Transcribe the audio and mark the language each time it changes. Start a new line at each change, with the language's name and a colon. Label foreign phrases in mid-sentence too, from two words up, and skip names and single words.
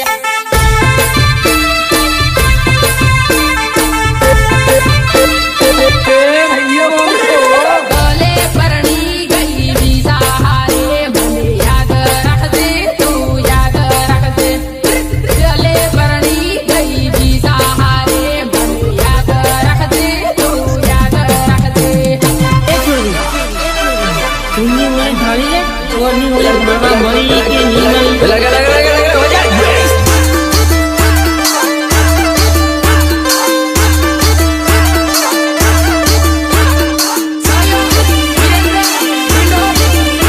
Gujarati: ગલે પરણી ગઈ બીજા હારે મને યાદ રાખજે તું યાદ રાખજે ગલે પરણી ગઈ બીજા હારે મને યાદ રાખજે તું યાદ રાખજે
Hindi: लगा लगा लगा लगा हो जा
Gujarati: સાયો વીરેન્દ્ર